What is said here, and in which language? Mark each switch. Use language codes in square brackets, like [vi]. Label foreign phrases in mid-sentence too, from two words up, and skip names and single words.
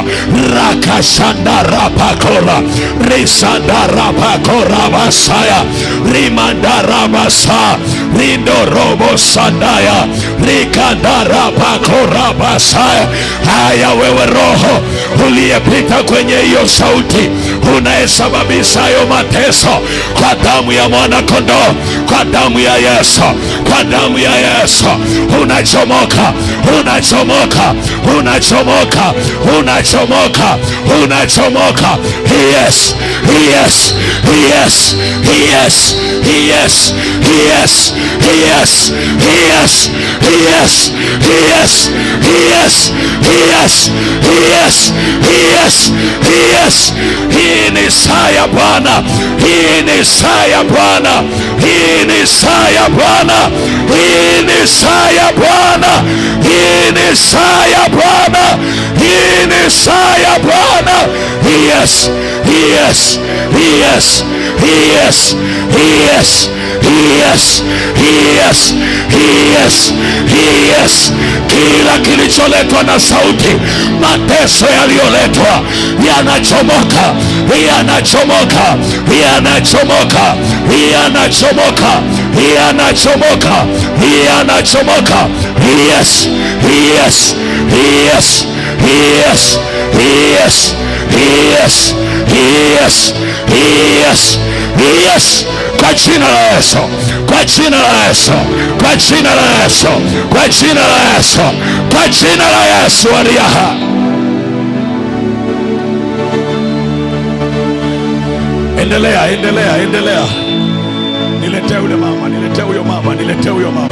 [sw] Rakashandarapakora risandarapakorabasaya rimandarabasa rindorobosandaya rikandarapakorabasaya. Haya, wewe roho uliyepita kwenye hiyo sauti, unayesababisha hayo mateso, kwa damu ya mwana kondoo, kwa damu ya Yesu, kwa damu ya Yesu, unachomoka, unachomoka, unachomoka, unachomoka, unachomoka. [en] Yes, yes, yes, yes, yes, yes, yes, yes, yes, yes, yes, yes, yes, yes, yes. [sw] Hii ni saa ya Bwana, hii ni saa ya Bwana, hii ni saa ya Bwana, hii ni saa ya Bwana, hii ni saa ya Bwana, hii ni saa ya Bwana. [en] Yes, yes, yes, yes, yes, yes, yes, yes, yes. [sw] Kila kilicholetwa na sauti, mateso yaliyoletwa yanachomoka, yanachomoka, yanachomoka, yanachomoka, yanachomoka, yanachomoka. [en] Yes, yes, yes, yes, yes, yes, yes, yes, yes. [sw] Kwa jina la Yesu, kwa jina la Yesu, kwa jina la Yesu, kwa jina la Yesu, kwa jina la Yesu aliye hai. Endelea, endelea, endelea. Niletee yule mama, niletee huyo mama, niletee huyo mama.